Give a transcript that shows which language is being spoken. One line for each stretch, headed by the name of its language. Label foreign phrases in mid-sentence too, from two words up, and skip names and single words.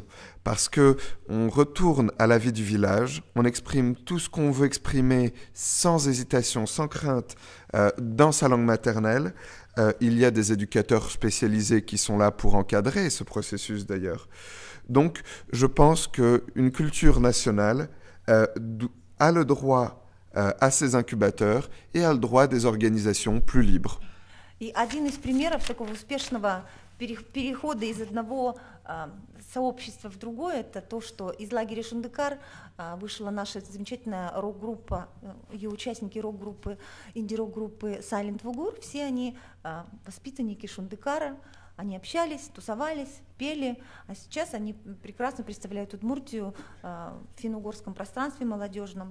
French: Parce qu'on retourne à la vie du village, on exprime tout ce qu'on veut exprimer sans hésitation, sans crainte, dans sa langue maternelle. Il y a des éducateurs spécialisés qui sont là pour encadrer ce processus d'ailleurs. Donc, je pense qu'une culture nationale a le droit à ces incubateurs et a le droit des organisations plus libres.
Russian: И один из примеров такого успешного перехода из одного сообщества в другое, это то, что из лагеря Шандыкар вышла наша замечательная рок-группа, ее участники рок-группы, инди-рок-группы Silent Vugur, все они воспитанники Шандыкара, они общались, тусовались, пели, а сейчас они прекрасно представляют Удмуртию в финно-угорском пространстве молодежном.